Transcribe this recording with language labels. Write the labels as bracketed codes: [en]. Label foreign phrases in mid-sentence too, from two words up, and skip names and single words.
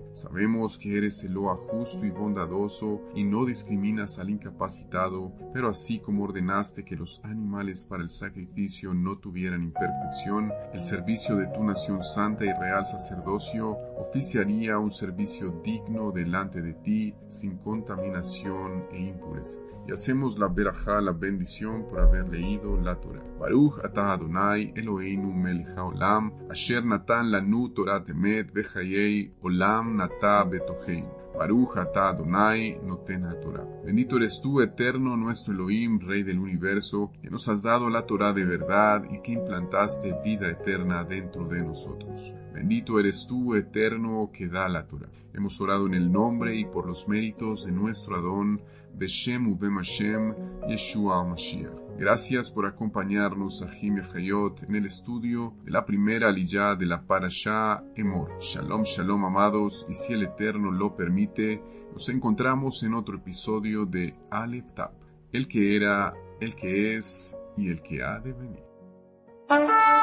[es] Sabemos que eres Eloa justo y bondadoso y no discriminas al incapacitado, pero así como ordenaste que los animales para el sacrificio no tuvieran imperfección, el servicio de tu nación santa y real sacerdocio oficiaría un servicio digno delante de ti, sin contaminación e impureza. Y hacemos la berajá, la bendición, por haber leído la Torah. [he] ברוך אתה אדני אלהינו מלך העולם, אשר נתן לנו תורת אמת וחיי עולם נטע בתוכנו. ברוך אתה אדני נותן התורה. [es] Bendito eres tú, eterno, nuestro Elohim, Rey del universo, que nos has dado la Torah de verdad y que implantaste vida eterna dentro de nosotros. Bendito eres tú, eterno, que da la Torah. Hemos orado en el nombre y por los méritos de nuestro Adón, [he] בשם ובם השם, ישוע המשיח. [es] Gracias por acompañarnos, [he] אחים היות, [es] en el estudio de la primera aliyá de la Parashá Emor. [he] שלום, שלום, [es] amados, y si el Eterno lo permite, nos encontramos en otro episodio de Aleph Tab, el que era, el que es y el que ha de venir.